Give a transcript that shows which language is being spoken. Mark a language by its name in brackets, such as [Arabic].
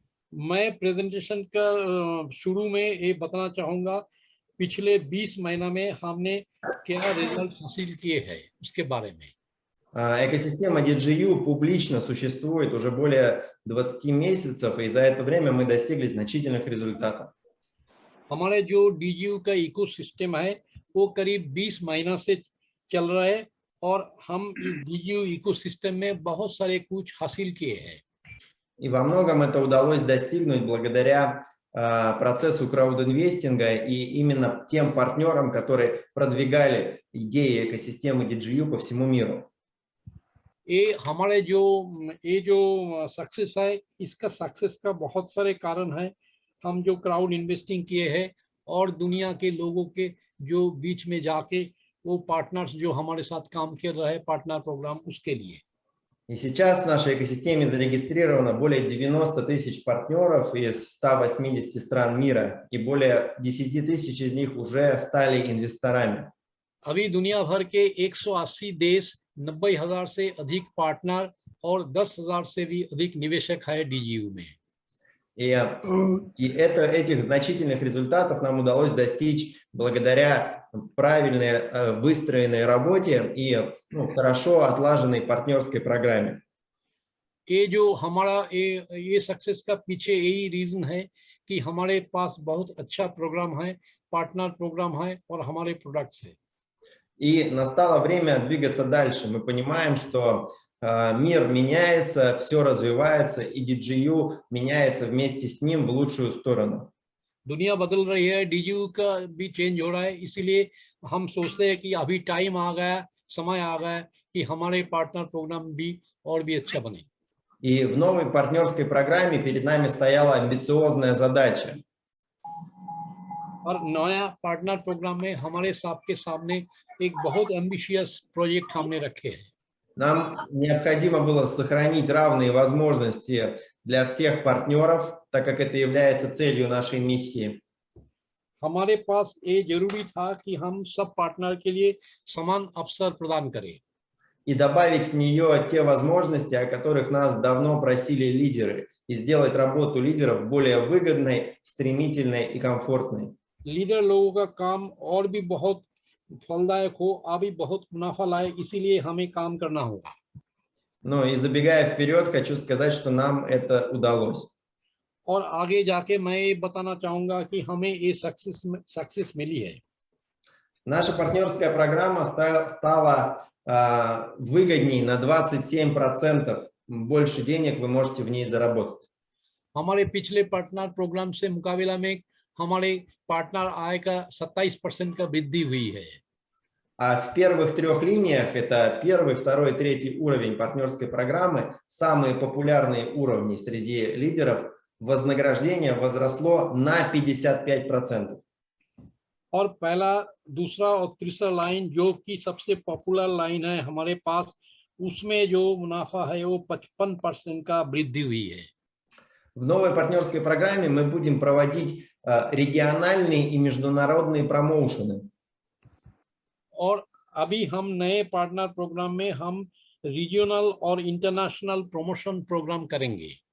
[Hindi] मैं प्रेजेंटेशन का शुरू में ये बताना चाहूँगा, पिछले 20 महीना में हमने क्या रिजल्ट हासिल किए हैं उसके बारे में। [Russian] Экосистема DGU публично существует уже более 20 месяцев, и за это время мы достигли значительных результатов. [Hindi] हमारे जो DGU का इकोसिस्टम है वो करीब 20 महीना से चल रहा है और हम DGU इकोसिस्टम में बहुत सारे कुछ हासिल किए हैं। [Russian] И во многом это удалось достигнуть благодаря процессу краудинвестинга и именно тем партнерам, которые продвигали идеи экосистемы DGU по всему миру. [Hindi] ये जो सक्सेस है, इसका सक्सेस का बहुत सारे कारण है। हम जो क्राउड इन्वेस्टिंग किए हैं और दुनिया के लोगों के जो बीच में जाके वो पार्टनर्स जो हमारे साथ काम कर रहे हैं पार्टनर प्रोग्राम, उसके लिए। [Russian] И сейчас в нашей экосистеме зарегистрировано более 90 тысяч партнеров из 180 стран мира, и более 10 тысяч из них уже стали инвесторами. [Hindi] अभी दुनिया भर के 180 देश, 90,000 से अधिक पार्टनर और 10,000 से भी अधिक निवेशक है DGU में। [Russian] И этих значительных результатов нам удалось достичь благодаря правильной выстроенной работе и хорошо отлаженной партнерской программе. [Hindi] ये जो हमारा ये सक्सेस का पीछे यही रीजन है कि हमारे पास बहुत अच्छा प्रोग्राम है, पार्टनर प्रोग्राम है और हमारे प्रोडक्ट्स है। [Russian] И настало время двигаться дальше. Мы понимаем, что мир меняется, все развивается, и DGU меняется вместе с ним в лучшую сторону. [Hindi] दुनिया बदल रही है, DGU का भी चेंज हो रहा है, इसीलिए हम सोचते हैं कि अभी टाइम आ गया, समय आ गया कि हमारे पार्टनर प्रोग्राम भी और भी अच्छा बने। [Russian] И в новой партнерской программе перед нами стояла амбициозная задача. [Hindi] और नया पार्टनर प्रोग्राम में हमारे सबके सामने एक बहुत एम्बिशियस प्रोजेक्ट हमने रखे हैं। [Russian] Нам необходимо было сохранить равные возможности для всех партнеров, так как это является целью нашей миссии. [Hindi] हमारे पास ये जरूरी था कि हम सब पार्टनर के लिए समान अवसर प्रदान करें। [Russian] И добавить в нее те возможности, о которых нас давно просили лидеры, и сделать работу лидеров более выгодной, стремительной и комфортной. [Hindi] लीडर लोगों का काम और भी बहुत फलदायक हो, अभी बहुत मुनाफा लाए, इसीलिए हमें काम करना होगा। [Russian] Ну и забегая вперед, хочу сказать, что нам это удалось. [Hindi] और आगे जाके मैं ये बताना चाहूंगा कि हमें ये सक्सेस मिली है। [Russian] Наша партнерская программа стала выгодней на 27%. Больше денег вы можете в ней заработать. [Hindi] हमारे पिछले पार्टनर प्रोग्राम से मुकाबला में हमारे पार्टनर आय का 27% का वृद्धि हुई है। [Russian] А в первых трех линиях, это первый, второй, третий уровень партнерской программы, самые популярные уровни среди лидеров, вознаграждение возросло на 55%. [Hindi] और पहला, दूसरा और तीसरा लाइन जो कि सबसे पॉपुलर लाइन है हमारे पास, उसमें जो मुनाफा है वो 55% का वृद्धि हुई है। [Russian] В новой партнерской программе мы будем проводить региональные и международные промоушены. [Hindi] और अभी हम नए पार्टनर प्रोग्राम में हम रीजनल और इंटरनेशनल प्रमोशन प्रोग्राम करेंगे।